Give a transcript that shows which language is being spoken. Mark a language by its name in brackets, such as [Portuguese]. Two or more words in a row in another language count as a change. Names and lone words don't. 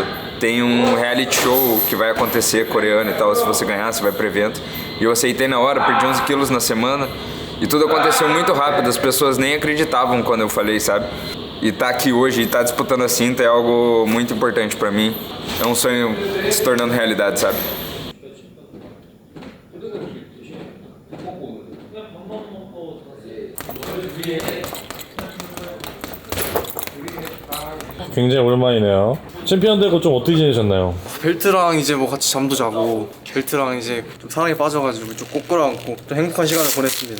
[Portuguese] Tem um [English] reality show [Portuguese] que vai acontecer coreano e tal, se você ganhar, você vai pro evento. E eu aceitei na hora, perdi 11 quilos na semana. E tudo aconteceu muito rápido, as pessoas nem acreditavam quando eu falei, sabe? E tá aqui hoje e tá disputando a cinta é algo muito importante pra mim. É um sonho se tornando realidade, sabe? [Korean] 굉장히 오랜만이네요. 챔피언 되고 좀 어떻게 지내셨나요? 벨트랑 이제 뭐 같이 잠도 자고 벨트랑 이제 좀 사랑에 빠져가지고 좀 꼭 끌어안고 좀 행복한 시간을 보냈습니다.